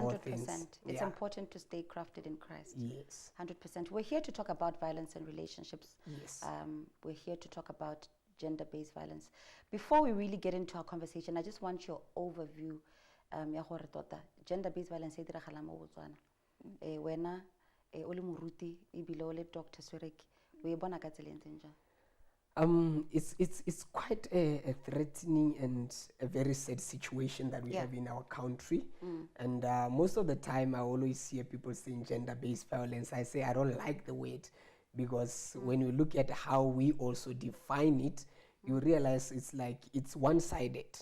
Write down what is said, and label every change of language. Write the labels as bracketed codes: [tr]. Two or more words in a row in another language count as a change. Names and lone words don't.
[en] All things. It's important to stay crafted in Christ. Yes. 100%. We're here to talk about violence in relationships. Yes. We're here to talk about gender-based violence. Before we really get into our conversation, I just want your overview. Gender-based violence [tn] e diragala mo Botswana. Wena o le moruti e bile o le Dr. Sweriki. O e bona ka tsela e ntseng jang? [en] It's quite a threatening and a very sad situation that we have in our country. And most of the time, I always hear people saying gender-based violence. I say I don't like the word, because when you look at how we also define it, you realize it's like it's one-sided.